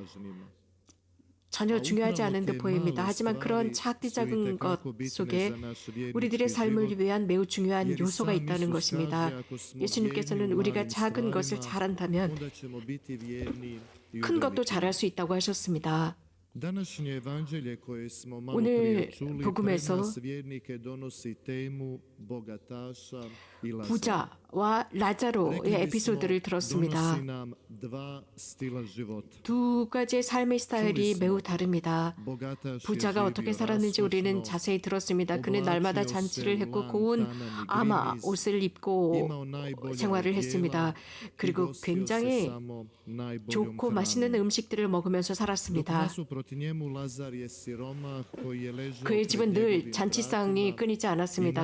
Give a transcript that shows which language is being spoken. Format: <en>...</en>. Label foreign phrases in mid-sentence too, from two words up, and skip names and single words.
<ko>전혀 중요하지 않은 듯 보입니다. 하지만 그런 작은 것 속에 우리들의 삶을 위한 매우 중요한 요소가 있다는 것입니다. 예수님께서는 우리가 작은 것을 잘한다면 큰 것도 잘할 수 있다고 하셨습니다.</ko> <hr>Današnje evanđelje koje smo malo</hr> <ko>오늘</ko> <hr>prije čuli pred</hr> <ko>복음에서</ko> <hr>nas vjernike donosi temu bogataša i Lazara.</hr> <ko>부자와 라자로의 에피소드를 들었습니다.</ko> <hr>donosi nam dva stila života.</hr> <ko>두 가지의 삶의 스타일이 매우 다릅니다.</ko> <hr>Bogataš je</hr> <ko>부자가 어떻게</ko> <hr>živio</hr> <ko>살았는지 우리는</ko> <hr>raskošno,</hr> <ko>자세히 들었습니다. 그는 날마다 잔치를 했고 고운 아마 옷을 입고 생활을 했습니다. 그리고 굉장히 좋고 맛있는 음식들을 먹으면서 살았습니다. 그의 집은 늘 잔치상이 끊이지 않았습니다.</ko>